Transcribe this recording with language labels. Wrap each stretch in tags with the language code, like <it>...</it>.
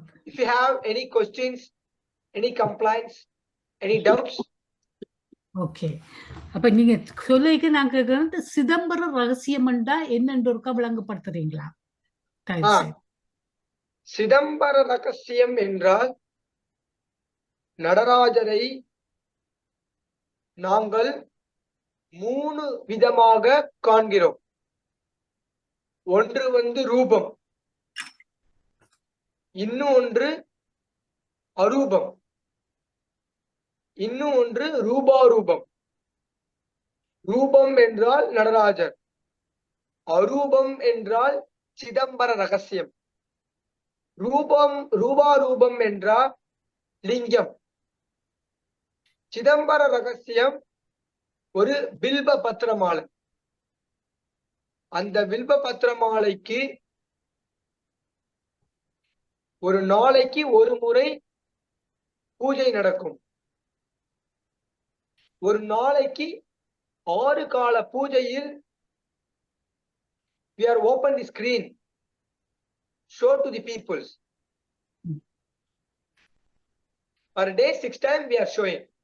<en>If you have any questions, any complaints, any doubts. Okay.</en> <ta>அப்ப நீங்க சொல்லிக்கு நான் கேட்கிறேன், சிதம்பரம் ரகசியம் என்னன்னு ஒருக்கா விளங்கப்படுத்துறீங்களா? தயவு ஆ, செய்து. சிதம்பர ரகசியம் என்றால் நடராஜரை நாங்கள் 3 விதமாக காண்கிறோம். ஒன்று ரூபம், இன்னும் ஒன்று அரூபம், இன்னும் ஒன்று ரூபாரூபம். ரூபம் என்றால் நடராஜர், அரூபம் என்றால் சிதம்பர ரகசியம், ரூபாரூபம் என்றால் லிங்கம். சிதம்பர ரகசியம் ஒரு பில்ப பத்திரமாலை. அந்த வில்ப பத்திரமாலைக்கு ஒரு நாளைக்கு ஒரு முறை பூஜை நடக்கும். ஒரு நாளைக்கு 6 கால பூஜையில்</ta> <en>we are open the screen, show to the peoples. Per day 6 times we are showing.</en>